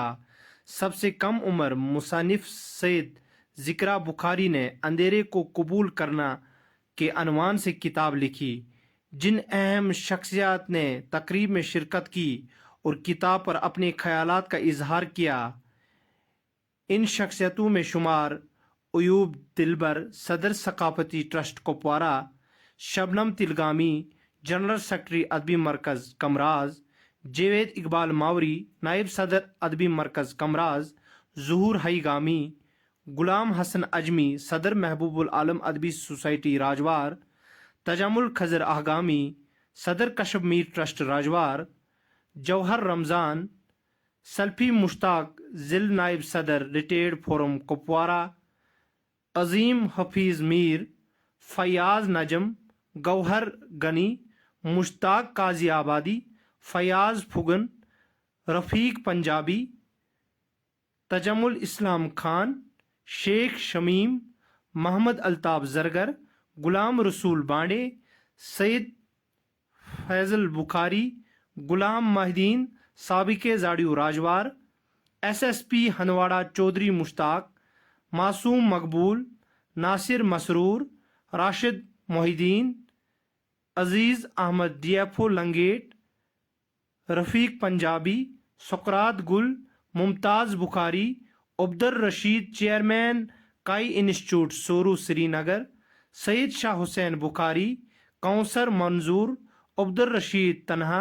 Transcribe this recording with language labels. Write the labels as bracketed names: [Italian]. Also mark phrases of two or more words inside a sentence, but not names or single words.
[Urdu] سب سے کم عمر مصنف سید ذکرا بخاری نے اندھیرے کو قبول کرنا کے عنوان سے کتاب لکھی۔ جن اہم شخصیات نے تقریب میں شرکت کی اور کتاب پر اپنے خیالات کا اظہار کیا، ان شخصیتوں میں شمار ایوب دلبر، صدر ثقافتی ٹرسٹ کپوارہ، شبنم تلگامی، جنرل سیکرٹری ادبی مرکز کمراز، جاوید اقبال ماوری، نائب صدر ادبی مرکز کمراز، ظہور ہئی گامی، غلام حسن اجمی، صدر محبوب العالم ادبی سوسائٹی راجوار، تجمل خضر اہگامی، صدر کشب میر ٹرسٹ راجوار، جوہر رمضان، سلفی مشتاق، ضلع نائب صدر ریٹائرڈ فورم کپوارہ، عظیم حفیظ میر، فیاض نجم، گوہر غنی، مشتاق قاضی آبادی، فیاض پھگن، رفیق پنجابی، تجمل اسلام خان، شیخ شمیم، محمد الطاف زرگر، غلام رسول بانڈے، سید فیضل بخاری، غلام مہدین، سابق زاڑیو راجوار، ایس ایس پی ہندواڑہ چودھری مشتاق، معصوم مقبول، ناصر مسرور، راشد محی الدین، عزیز احمد ڈی ایف او لنگیٹ، رفیق پنجابی، سقراط گل، ممتاز بخاری، عبدالرشید چیئرمین کائی انسٹیٹیوٹ سورو سری نگر، سید شاہ حسین بخاری، کوثر منظور، عبدالرشید تنہا۔